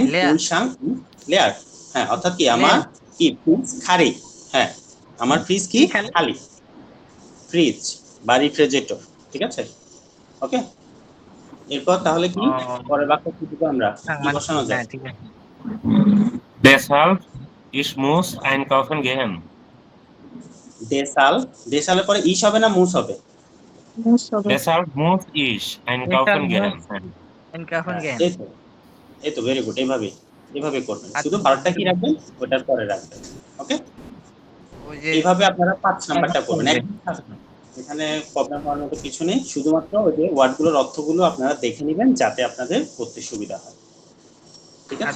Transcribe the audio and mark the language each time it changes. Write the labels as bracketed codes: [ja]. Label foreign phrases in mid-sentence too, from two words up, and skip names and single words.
[de] Layer. Kühlschrank leer. [bn] হ্যাঁ, অর্থাৎ কি আমার কি ফ্রিজ খালি, হ্যাঁ আমার ফ্রিজ কি কি খালি? খালি, ফ্রিজ বা রেফ্রিজারেটর, ঠিক আছে ওকে। এরপর তাহলে কি পরের বাক্য কি দিব আমরা, কি বসানো যায়? ঠিক আছে। [de] Deshalb ich muss einkaufen gehen. [bn] দেশাল, দেশালের পরে ইস হবে না মুস হবে? [de] Deshalb muss ich einkaufen gehen. einkaufen gehen. [bn] এই তো [en] very good, [bn] এইভাবে করবেন, আচ্ছা। শুধু ভার্বটা কি রাখবেন ওটার পরে রাখবেন, ওকে। ওই যে এইভাবে আপনারা 5 নাম্বারটা করবেন। এখানে প্রবলেম হওয়ার মতো কিছু নেই, শুধুমাত্র ওই যে ওয়ার্ডগুলোর অর্থগুলো আপনারা দেখে নেবেন যাতে আপনাদের পড়তে সুবিধা হয়, ঠিক আছে।